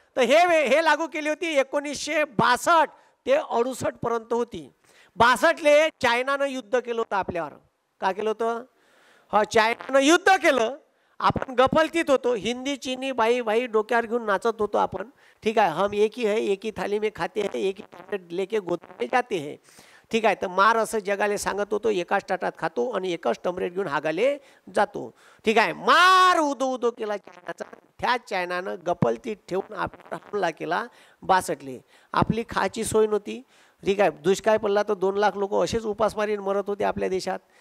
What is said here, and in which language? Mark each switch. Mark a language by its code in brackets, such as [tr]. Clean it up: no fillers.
[mr] तर हे लागू केली होती 1962 ते 68 पर्यंत होती. 62ले चायनानं युद्ध केलं होतं आपल्यावर. का केलं होतं? हा, चायनानं युद्ध केलं. आपण गफलतीत होतो, हिंदी चीनी बाई बाई डोक्यावर घेऊन नाचत होतो आपण. ठीक आहे, [hi] हम एक ही है, एक ही थाली में खाते हैं, एक ही टैबलेट लेके गोद में जाते हैं. [mr] ठीक आहे. तर मार असं जगाले सांगत होतो, एकाच ताटात खातो आणि एकच टमरेट घेऊन हागाले जातो. ठीक आहे. मार उदो उदो केला चायनाचा. त्या चायनानं गफलतीत ठेवून आपला हमला केला 62ले. आपली खायची सोय नव्हती. ठीक आहे, दुष्काळ पडला तर 2 लाख लोक असेच उपासमारीने मरत होते आपल्या देशात.